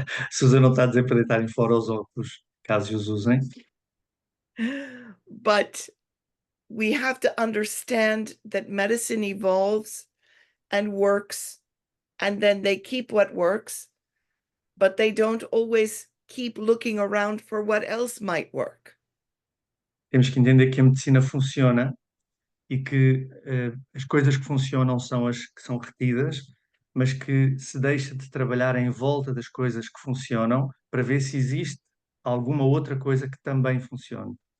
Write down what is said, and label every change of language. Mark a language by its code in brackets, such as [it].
[pt] Susan não está a dizer para deitarem fora os óculos, caso os usem. [en] But we have to understand that medicine evolves and works, and then they keep what works, but they don't always keep looking around for what else might work. [pt] Temos que entender que a medicina funciona e que as coisas que funcionam são as que são retidas, mas que se deixa de trabalhar em volta das coisas que funcionam para ver se existe alguma outra coisa que também funcione.